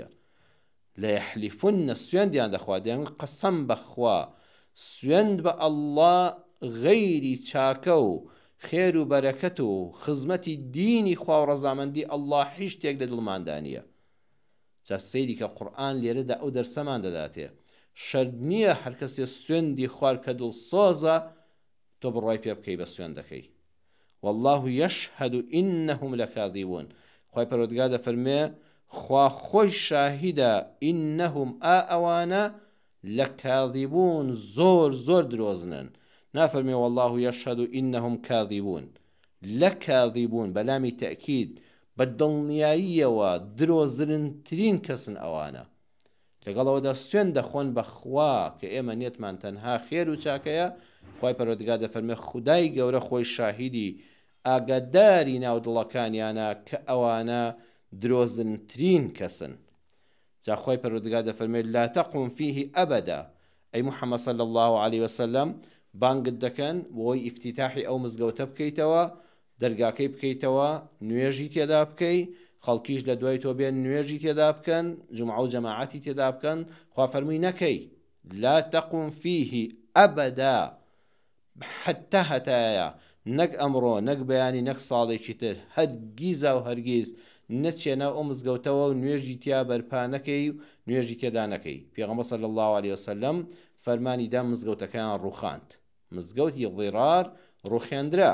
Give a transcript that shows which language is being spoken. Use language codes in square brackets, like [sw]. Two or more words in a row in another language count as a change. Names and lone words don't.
[ckb] لە یەحلیفن، سوێندیان دەخوارد، دەیان قەسەم بەخوا، سوێند بە ئەڵڵا غەیری چاکە و خێر و بەرەکەت و خزمەتی دینی خوا و ڕەزامەندی ئەڵڵا هیچ شتێک لە دڵماندانیە. جا سەیری کە قورئان لێرەدا ئەو دەرسەمان دەداتێ، شەرت نییە هەر کەسێ سوێندی خوار کە دڵسۆزە تۆ بڕوای پێ بکەی بە سوێندەکەی. [ar] والله يشهد إنهم لكاذبون، [ckb] خوای پەروەردگار دەفەرمێ خوا خۆی شاهیدە ئینەهم ئەوانە لەکاذبون، زۆر زۆر درۆزنن. [ar] نافەرمێ والله يشهد إنهم كاذبون، [ckb] لەکاذبون بەلامی تەئکید، بە دڵنیاییەوە درۆزنترین کەسن ئەوانە. لەگەڵەوەدا سوێن دەخۆن بە خوا کە ئێمە نیەتمان تەنها خێر و چاکەیە. خوای پەروەردگار دەفەرمێ خودای گەورە خۆی شاهیدی ئاگاداری ناو دڵەکانیانە کە ئەوانە درۆزنترین کەسن. جا خوای پەروەردگار دەفەرمێ [ar] لا تقم فيه ئەبەدا، [ckb] ئەی محەممەد [ar] صلی الله عليه وسلم [ckb] بانگت دەکەن بۆی ئیفتیتاحی ئەو مزگەوتە بکەیتەوە، دەرگاکەی بکەیتەوە، نوێژی تێدا بکەی، خەڵکیش لە دوای تۆ بێن نوێژی تێدا بکەن، جومعە و جەماعەتی تێدا بکەن. خوا فەرمووی نەکەی، [ar] لا تقم فيه ئەبەدا، [ckb] حتى هەتایە، نەک ئەمڕۆ، نەک بەیانی، نەک ساڵێکی تر، هەرگیزا و هەرگیز نەچێنە ئەو مزگەوتەوە و نوێژی تیا بەرپا نەکەی و نوێژی تێدا نەکەی. پێغەمبەر [ar] صلی الله عليه وسلم [ckb] فەرمانی دا مزگەوتەکەیان ڕوخاند، مزگەوتی ضیرار ڕوخێندرا.